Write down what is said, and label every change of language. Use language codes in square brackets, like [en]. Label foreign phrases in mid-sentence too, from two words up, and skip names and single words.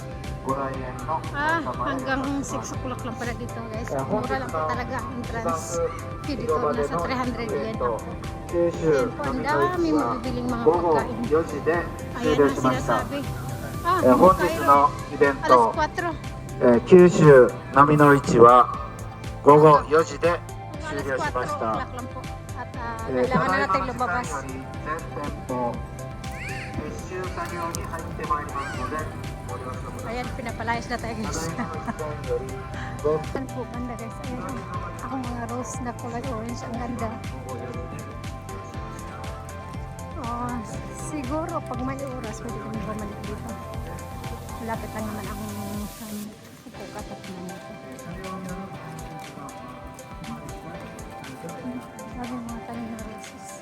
[tl] Hanggang 6 o'clock lang pala dito guys. Mura lang po talaga ang entrance fee dito. Nasa 300 yen po. Ayan po, ang dami mabibiling mga pagkain. Ayan ang sinasabi. Pagkain. Alas 4. [ja] 九州波の市は午後4時で終 [tl] Alas 4 [ja] 了しまし [tl] o'clock [ja] た。 [tl] lang po. At [ja] た [tl] kailangan [ja] だ [tl] na [ja] いま [tl] natin [ja] の時間 [tl] lumabas. [ja] より全店舗撤収作業に入ってまいりますのでご了承ください。 [tl] Ayan, pinapalayas na tayo [ja] た [tl] guys. [ja] だいまの時間より午 [tl] Ayan po, banda guys. Ayan. Ang mga rose na kulay orange. Ang ganda. [ja] 後4時で [tl] Siguro pag may oras pwede kami bumalik dito. Malapit lang naman ang pupukat at mga sabi mga tanim na roses.